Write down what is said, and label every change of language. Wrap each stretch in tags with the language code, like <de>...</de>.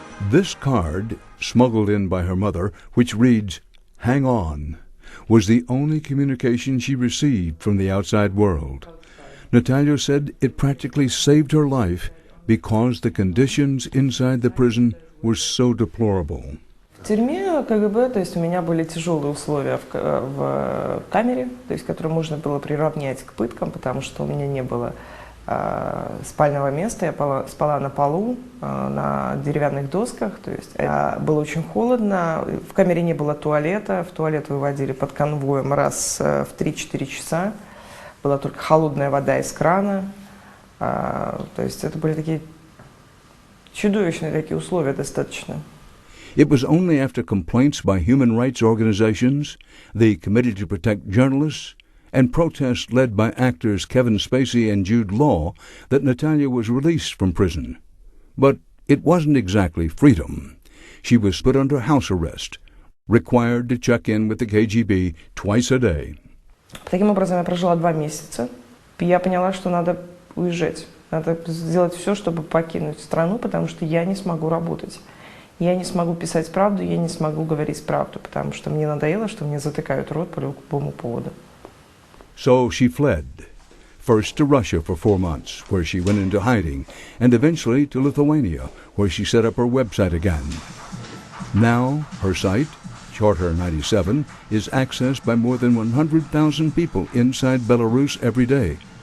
<en>This card, smuggled in by her mother, which reads, "Hang on," was the only communication she received from the outside world. Natalia said it practically saved her life because the conditions inside the prison were so deplorable.</en> <ru>В тюрьме КГБ, то есть у меня были тяжелые условия в камере, то есть которые можно было приравнять к пыткам, потому что у меня не было спального места, я спала на полу, на деревянных досках, то есть было очень холодно, в камере не было туалета, в туалет выводили под конвоем раз в 3-4 часа, была только холодная вода из крана, то есть это были такие чудовищные такие условия достаточно.</ru> <en>It was only after complaints by human rights organizations, the Committee to Protect Journalists, and protests led by actors Kevin Spacey and Jude Law that Natalia was released from prison. But it wasn't exactly freedom. She was put under house arrest, required to check in with the KGB twice a day.</en> <ru>Таким образом, я прожила 2 месяца, и я поняла, что надо уезжать. Надо сделать все, чтобы покинуть страну, потому что я не смогу работать. Я не смогу писать правду, я не смогу говорить правду, потому что мне надоело, что мне затыкают рот по любому поводу.</ru> <en>So she fled, first to Russia for 4 months, where she went into hiding, and eventually to Lithuania, where she set up her website again. Now, her site, Charter 97, is accessed by more than 100,000 people inside Belarus every day.</en>